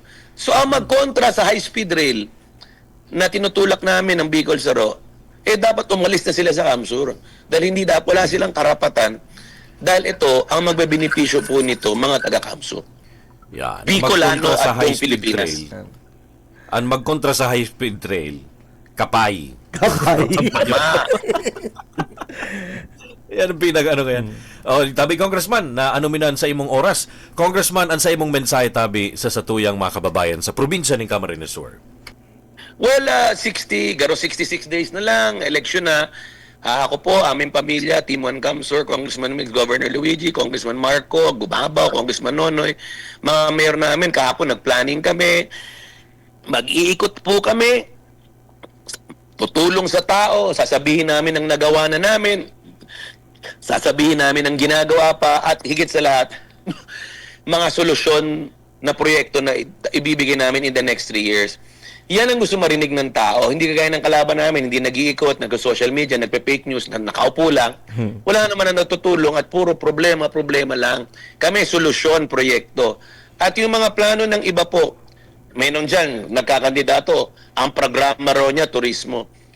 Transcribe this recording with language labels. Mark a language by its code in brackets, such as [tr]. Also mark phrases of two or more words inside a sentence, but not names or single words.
[tl] So ang magkontra sa [en] high-speed rail [tl] na tinutulak namin ng Bicol Saro, dapat umalis na sila sa Kamsur. Dahil wala silang karapatan. Dahil ito, ang magbebenepisyo po nito, mga taga-Kamsur. Yan. Bicolano Magkontra sa at buong high-speed Pilipinas. trail. Ang magkontra sa [en] high-speed trail, [tl] kapay. Yan ang pinag-ano yan. [bik] Tabi, Congressman, na anuminan sa imong oras. Congressman, ang sa imong mensahe, tabi, sa satuyang mga kababayan sa probinsya ng Camarines Sur. [tl] Well, 66 days na lang, eleksyon na. Ako po, aming pamilya, Team 1 Kamsur, Congressman Migs, Governor Luigi, Congressman Marco, Gubabaw, Congressman Nonoy, mga mayor namin, kahapon nag-planning kami, mag-iikot po kami, tutulong sa tao, sasabihin namin ang nagawa na namin, sasabihin namin ang ginagawa pa, at higit sa lahat, mga solusyon na proyekto na ibibigay namin [en] in the next 3 years. [tl] Yan ang gusto marinig ng tao. Hindi kagaya ng kalaban namin, hindi nag-iikot, nag- [en] social media, [tl] nagpe- [en] fake news, [tl] nakaupo lang. Wala naman na natutulong at puro problema lang. Kami, solusyon, proyekto. At yung mga plano ng iba po, meron dyan, nagkakandidato, ang programa raw niya, turismo.